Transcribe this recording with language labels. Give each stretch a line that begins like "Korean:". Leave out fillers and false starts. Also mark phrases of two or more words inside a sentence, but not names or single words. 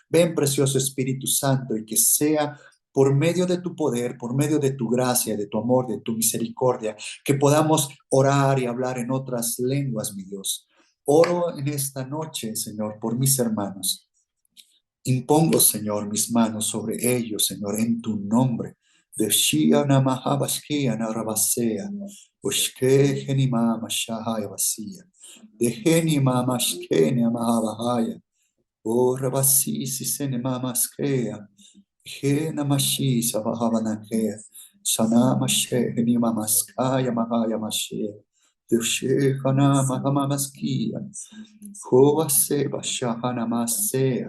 Spanish: Ven, precioso Espíritu Santo, y que sea por medio de tu poder, por medio de tu gracia, de tu amor, de tu misericordia, que podamos orar y hablar en otras lenguas, mi Dios. Oro en esta noche, Señor, por mis hermanos. Impongo, Señor, mis manos sobre ellos, Señor, en tu nombre. De Shia Namaha Bashkia Narabasea, Ushke Genima Mashahaya Basia, de Genima Mashkenia Mahabahaya, O Rabasi Sisenema Maskea, Gena Mashi Sabahabanakea, Sana Mashe Genima Maskaya Mahaya Mashe, de Shehana Mahamamaskia, Kovase Bashahana Masea.